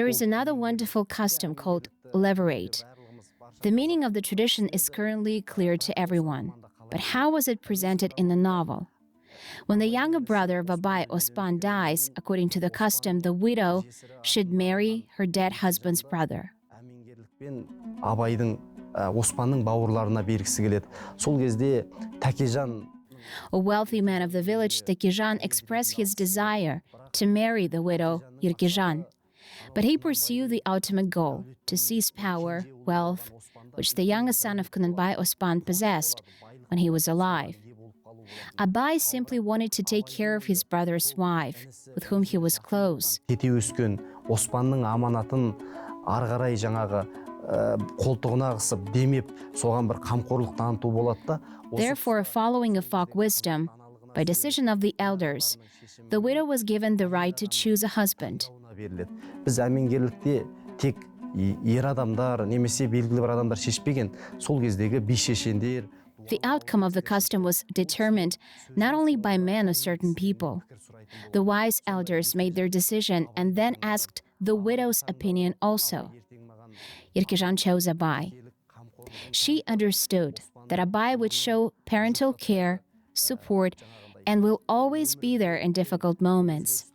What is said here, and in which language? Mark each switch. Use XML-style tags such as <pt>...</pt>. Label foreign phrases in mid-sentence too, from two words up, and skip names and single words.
<en>is another wonderful custom called leverate. The meaning of the tradition is currently clear to everyone. But how was it presented in the novel? When the younger brother of Abai, Osman, dies, according to the custom, the widow should marry her dead husband's brother.</en> <kk>Абайдың Osmanның бауырларына бергісі келеді. Сол кезде Тәкежан</kk> <en>A wealthy man of the village, Takizhan, expressed his desire to marry the widow Yerkizhan. But he pursued the ultimate goal, to seize power, wealth, which the youngest son of Kunanbaev Osman possessed when he was alive. Abai simply wanted to take care of his brother's wife, with whom he was close.</en> <kk>Кете өскен Оспанның аманатын ары қарай жаңағы қолтығына қысып демеп, соған бір қамқорлық таныту болады да.</kk> <en>Therefore, following a folk wisdom, by decision of the elders, the widow was given the right to choose a husband.</en> <kk>Біз әмеңгерлікте тек ер адамдар немесе белгілі бір адамдар шешпеген, сол кездегі би шешендер.</kk> <en>The outcome of the custom was determined not only by men of certain people. The wise elders made their decision and then asked the widow's opinion also. Yerkizhan chose Abai. She understood that Abai would show parental care, support, and will always be there in difficult moments.</en>